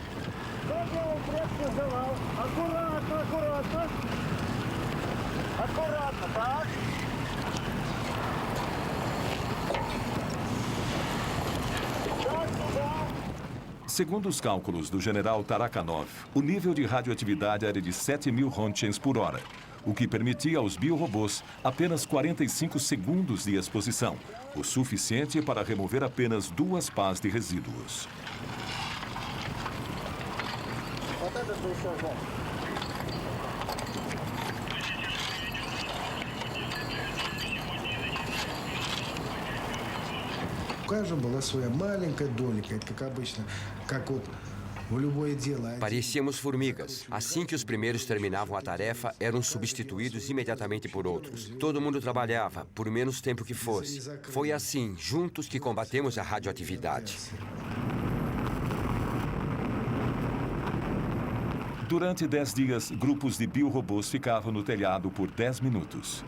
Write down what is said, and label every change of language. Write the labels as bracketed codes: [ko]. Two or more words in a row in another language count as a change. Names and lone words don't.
[pt] Segundo os cálculos do general Tarakhanov, o nível de radioatividade era de 7.000 Rontgens por hora, o que permitia aos biorobôs apenas 45 segundos de exposição, o suficiente para remover apenas 2 pás de resíduos. [ru] У каждого была своя маленькая долика, это как обычно, как вот в любое дело. [pt] Parecíamos formigas. Assim que os primeiros terminavam a tarefa, eram substituídos imediatamente por outros. Todo mundo trabalhava, por menos tempo que fosse. Foi assim, juntos, que combatemos a radioatividade. Durante 10 dias, grupos de biorobôs ficavam no telhado por 10 minutos.